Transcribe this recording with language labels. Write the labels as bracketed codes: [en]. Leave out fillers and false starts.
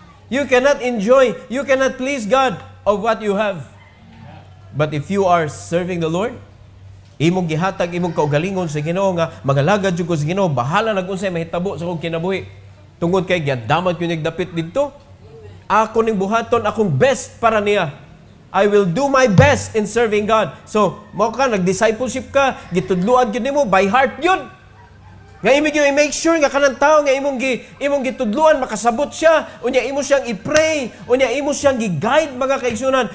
[en] You cannot enjoy, you cannot please God of what you have. [ceb] But if you are serving the Lord, imong gihatag, imong kaugalingon sa Ginoo nga magalagad jud ko sa Ginoo, bahala nag-unsay mahitabo sa akong kinabuhi. Tungod kay giadamat ko nigdapit didto. Ako ning buhaton akong best para niya. [en] I will do my best in serving God. [ceb] So, mao ka nag-discipleship ka, gitudluan gyud nimo by heart yun. Nga imong i-make sure nga kanang tawo nga imong gitudluan makasabot siya, unya imo siyang i-pray, unya imo siyang gi-guide mga kaigsunan.